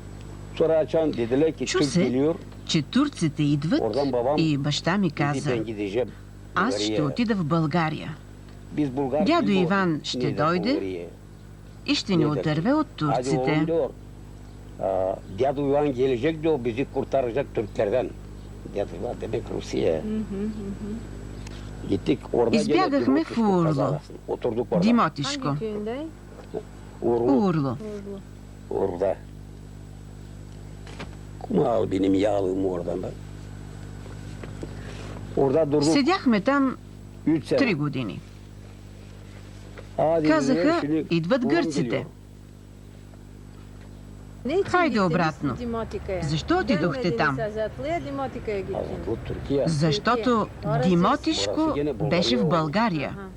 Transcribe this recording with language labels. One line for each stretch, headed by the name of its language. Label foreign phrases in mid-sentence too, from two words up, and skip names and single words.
Bulgarian: Чу се, че турците идват и баща ми каза: аз ще отида в България. Дядо Иван ще дойде и ще ни отърве от турците.
Turkish: Дядо Иван gelecek diyor, bizi kurtaracak Türklerden. Dядо Иван demek Rusya. Gittik orada
Bulgarian: Избягахме в Урло, Димотишко. Урло.
Turkish: Orada. Kuma al benim yağlığımı oradan da. Orada durduk.
Bulgarian: Седяхме там 3 години. Казаха, идват гърците. Хайде обратно. Защо отидохте там? Защото Димотишко беше в България.